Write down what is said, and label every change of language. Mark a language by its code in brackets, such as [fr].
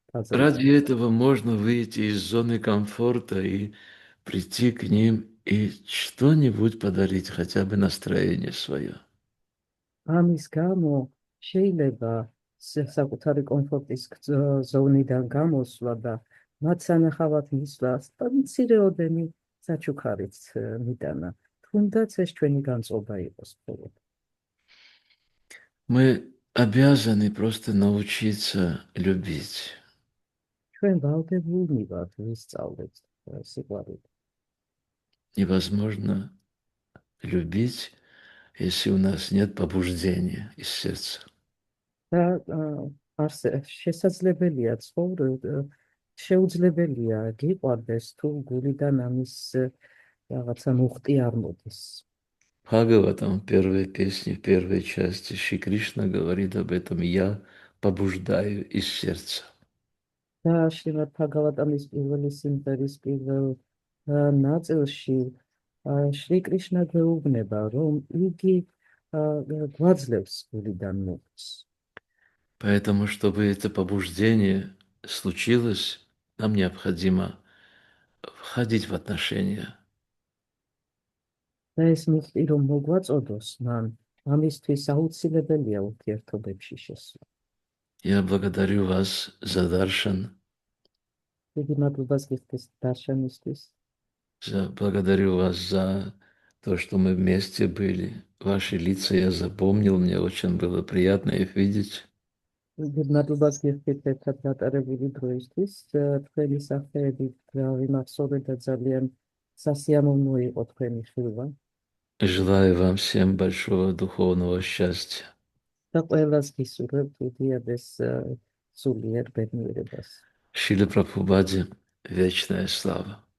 [ru] ради этого можно выйти из зоны комфорта и прийти к ним и что-нибудь подарить, хотя бы настроение свое. [ka] ამის გამო შეიძლება საკუთარი კომფორტის ზონიდან გამოსვლა და მათ სანახავად მისვლა მცირეოდენი საჩუქარიც მიტანა. თუნდაც ეს ჩვენი განწყობა იყოს მხოლოდ. [ru] Мы обязаны просто научиться любить. [ka] ჩვენ ვალდებულნი ვართ ვისწავლეთ სიყვარული. [ru] Невозможно любить, если у нас нет побуждения из сердца. [ka] და შესაძლებელია შეუძლებელია გიყვარდეს თუ გულიდან ამის რაღაცა მუხტი არ მოდის. [ru] Бхагаватам, первой песни, в первой части, Шри Кришна говорит об этом: «Я побуждаю из сердца». [ka] და შრიმად ბჰაგავატამის პირველი სიმღერის პირველ ნაწილში შრი კრიშნა გვეუბნება, რომ იგი გვაძლევს გულიდან მუხტს. [ru] Поэтому, чтобы это побуждение случилось, нам необходимо входить в отношения. [ka] და ეს მუხტი რომ მოგვაწოდოს, მან ამისთვის აუცილებელია ურთიერთობებში შესვლა. [ru] Я благодарю вас за даршан, [ka] დიდი მადლობას გიხდის დარშანისთვის. [ru] благодарю вас за то, что мы вместе были. Ваши лица я запомнил, мне очень было приятно их видеть. [ka] დიდი მადლობას გიხდით ერთად გატარებული დროისთვის. თქვენი სახეები ვიმახსოვრე და ძალიან სასიამოვნო იყო თქვენი ხილვა. [ru] Желаю вам всем большого духовного счастья. [ka] და ყველას გისურვებთ უდიადეს სულიერ ბედნიერებას. [ru] Шрила Прабхупаде вечная слава.